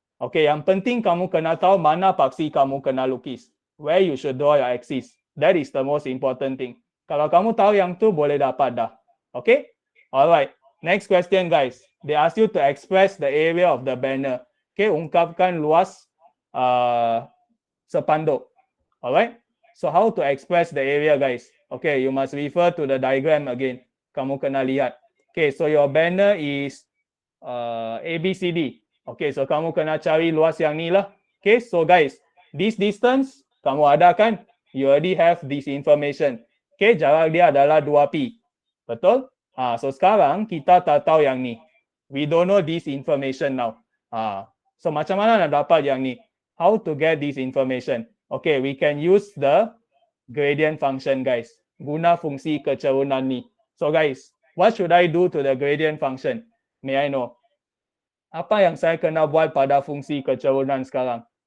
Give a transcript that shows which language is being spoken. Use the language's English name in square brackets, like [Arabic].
[Malay] Okay, yang penting kamu kena tahu mana paksi kamu kena lukis. [English] Where you should draw your axis. That is the most important thing. [Malay] Kalau kamu tahu yang tu, boleh dapat dah. Okay? Alright. Next question guys. [English] They ask you to express the area of the banner. Okay, [Malay] ungkapkan luas sepanduk. [English] Alright? So how to express the area guys? Okay, you must refer to the diagram again. [Malay] Kamu kena lihat. [English] Okay, so your banner is ABCD. [Malay] Okay, so kamu kena cari luas yang ni lah. [English] Okay, so guys, this distance [Malay] kamu ada kan? [English] You already have this information. [Malay] Okay, jarak dia adalah 2pi. Betul? So sekarang kita tak tahu yang ni. [English] We don't know this information now. [Malay] So macam mana nak dapat yang ni? [English] How to get this information? Okay, we can use the gradient function, guys. [Malay] Guna fungsi kecerunan ni. [English] So guys, what should I do to the gradient function? May I know? [Malay] Apa yang saya kena buat pada fungsi kecerunan sekarang?